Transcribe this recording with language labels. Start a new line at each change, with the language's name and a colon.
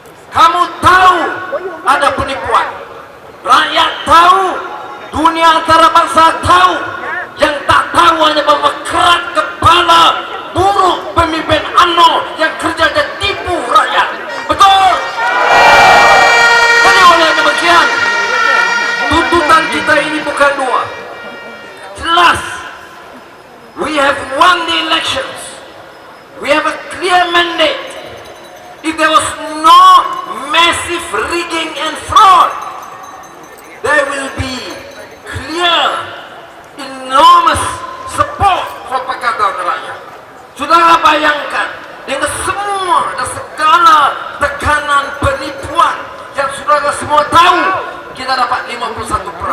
Malay: Kamu tahu ada penipuan, rakyat tahu, dunia antarabangsa tahu. Yang tak tahu hanya bahwa kerat kepala buruk pemimpin UMNO yang kerjanya tipu rakyat. Betul? Jadi oleh demikian, tuntutan kita ini bukan dua.
English: Jelas, we have won the elections. We have a clear mandate. If there was no massive rigging and fraud, there will be clear, enormous support for Pakatan Rakyat.
Malay: Saudara bayangkan, dengan semua dan segala tekanan penipuan yang saudara semua tahu, kita dapat 51%.